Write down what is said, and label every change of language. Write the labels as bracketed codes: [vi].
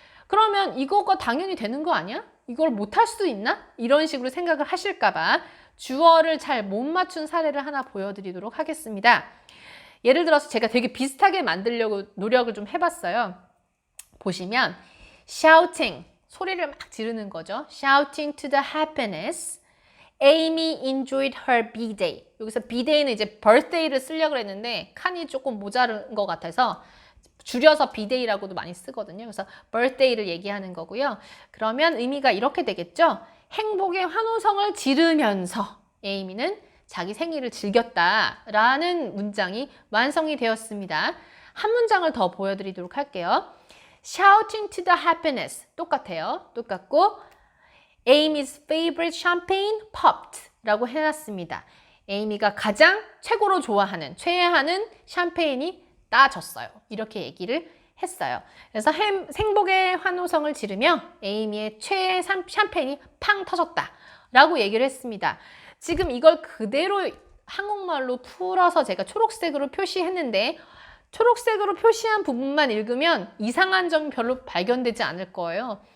[ko] 그러면 이거가 당연히 되는 거 아니야? 이걸 못할 수도 있나? 이런 식으로 생각을 하실까봐 주어를 잘 못 맞춘 사례를 하나 보여드리도록 하겠습니다. 예를 들어서 제가 되게 비슷하게 만들려고 노력을 좀 해봤어요. 보시면 shouting, 소리를 막 지르는 거죠. [en] shouting to the happiness. Amy enjoyed her B-day. [ko] 여기서 B-day는 이제 birthday를 쓰려고 했는데 칸이 조금 모자른 것 같아서 줄여서 B-day라고도 많이 쓰거든요. 그래서 birthday를 얘기하는 거고요. 그러면 의미가 이렇게 되겠죠. 행복의 환호성을 지르면서 에이미는 자기 생일을 즐겼다라는 문장이 완성이 되었습니다. 한 문장을 더 보여드리도록 할게요. [en] Shouting to the happiness [ko] 똑같아요. 똑같고 [en] Amy's favorite champagne popped [ko] 라고 해놨습니다. 에이미가 가장 최고로 좋아하는, 최애하는 샴페인이 따졌어요. 이렇게 얘기를 했어요. 그래서 행복의 환호성을 지르며 에이미의 최애 샴페인이 팡 터졌다 라고 얘기를 했습니다. 지금 이걸 그대로 한국말로 풀어서 제가 초록색으로 표시했는데 초록색으로 표시한 부분만 읽으면 이상한 점이 별로 발견되지 않을 거예요.